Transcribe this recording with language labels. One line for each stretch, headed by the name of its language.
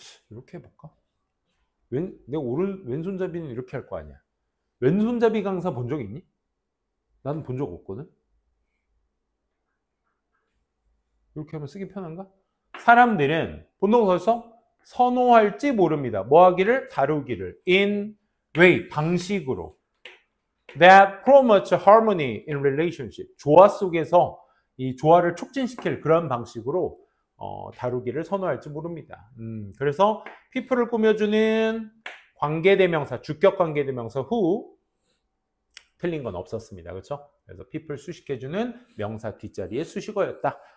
Korean: 이렇게 해볼까? 내가 왼손잡이는 이렇게 할 거 아니야. 왼손잡이 강사 본 적 있니? 나는 본 적 없거든. 이렇게 하면 쓰기 편한가? 사람들은 본동사에서 선호할지 모릅니다. 뭐 하기를? 다루기를.
English: in way,
Korean: 방식으로.
English: that promotes harmony in relationship.
Korean: 조화 속에서 이 조화를 촉진시킬 그런 방식으로 다루기를 선호할지 모릅니다. 그래서 people을 꾸며주는 관계대명사, 주격 관계대명사 who 틀린 건 없었습니다. 그렇죠? 그래서 people 수식해주는 명사 뒷자리에 수식어였다.